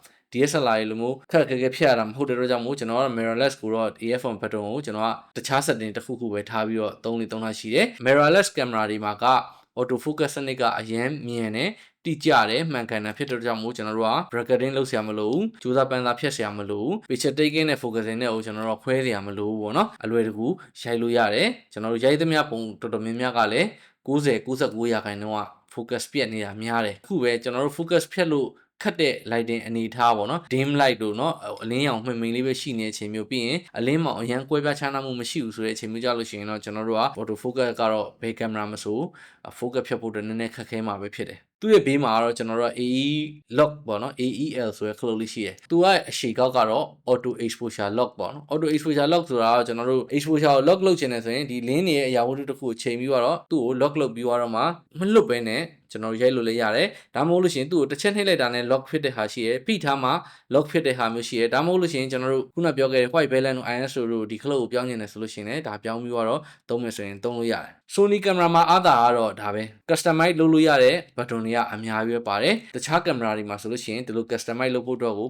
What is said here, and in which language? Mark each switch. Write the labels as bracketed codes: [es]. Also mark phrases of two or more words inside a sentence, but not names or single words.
[my] DSLR လိုမျိုးခက်ခက်ခဲဖြတ်ရတာမဟုတ်တဲ့တော့ကြောင့်မို့ကျွန်တော်က mirrorless ကိုတော့ AF1 button ကိုကျွန်တော်ကတခြား setting တစ်ခုခုပဲထားပြီးတော့သုံးထားရှိတယ် [en] mirrorless camera [my] တွေမှာက [en] auto focus [my] စနစ်ကအရင်မြ င်တယ်တိကျတယ်မှန်ကန်တယ်ဖြစ်တဲ့ကြောင့်မို့ကျွန်တော်တို့က bracketing လုပ်စရာမလိုဘူးကြိုးစားပန်းစားဖြတ်စရာမလိုဘူး [en] picture taking [my] နဲ့ focusing နဲ့ကိုကျွန်တော်တို့ခွဲ စရာမလိုဘူးပေါ့နော်အလွယ်တကူရိုက်လို့ရတယ်ကျွန်တော်တို့ရိုက်သမျှပုံတော်တော်များများကလည်း90-99%ရာခိုင်နှုန်းက focus ပြတ်နေတာများတယ်အခုပဲကျွန်တော်တို့ focus ဖြတ်လို့ခတ်တဲ့ lighting အနေထားပေါ့နော် [en] dim light [my] တို့เนาะအလင်းရောင်မှင်လေးပဲရှိနေတဲ့အချိန်မျိုးပြီးရင်အလင်းမောင်အရန်ကွဲပြားခြားနားမှုမရှိဘူးဆိုတဲ့အချိန်မျိုးကြလို့ရှိရင်တော့ကျွန်တော်တို့က [en] auto focus [my] ကတော့ဘယ်ကင်မရာမဆို focus ဖြတ်ဖို့နည်းနည်းခက်ခဲမှာပဲဖြစ်တယ်သူ့ရဲ့ဘေးမှာကတော့ကျွန်တော်တို့က [en] AE lock [my] ပေါ့ နော် AEL ဆိုတဲ့ခလုတ်လေးရှိတယ်သူကအရှိကောက်ကတော့ [en] auto exposure lock [my] ပေါ့နော် [en] auto exposure lock [my] ဆိုတာကကျွန်တော်တို့ exposure ကို lock လုပ်ချင်တယ်ဆိုရင်ဒီလင်းနေရဲ့အရာဝတ္ထု တစ်ခုကိုချိန်ပြီးတော့သူ့ကို lock လုပ်ပြီးတော့မှမလွတ်ဘဲနဲ့ကျွန်တော်ရိုက်လို့လည်းရတယ်ဒါမှမဟုတ်လို့ရှိရင်သူ့ကိုတစ်ချက်နှိပ်လိုက်တာနဲ့ lock ဖြစ်တဲ့ဟာရှိရယ်ဖိထားမှ lock ဖြစ်တဲ့ဟာမျိုးရှိရယ်ဒါမှမဟုတ်လို့ရှိရင်ကျွန်တော်တို့ခုနပြောခဲ့တဲ့ [en] white balance [my] တို့ ISO တို့ဒီခလုတ်ကိုပြောင်းနေတယ်ဆိုလို့ရှိရင်လည်းဒါပြောင်းပြီးတော့သုံးမယ်ဆိုရင်သုံးလို့ရတယ် Sony camera မှာအားသာကတော့ဒါပဲ customize လုပ်လို့ရတဲ့ button တွေကအများကြီးပဲပါတယ်တခြား camera တွေမှာဆိုလို့ရှိရင်ဒီလို customize လုပ်ဖို့တော့ကို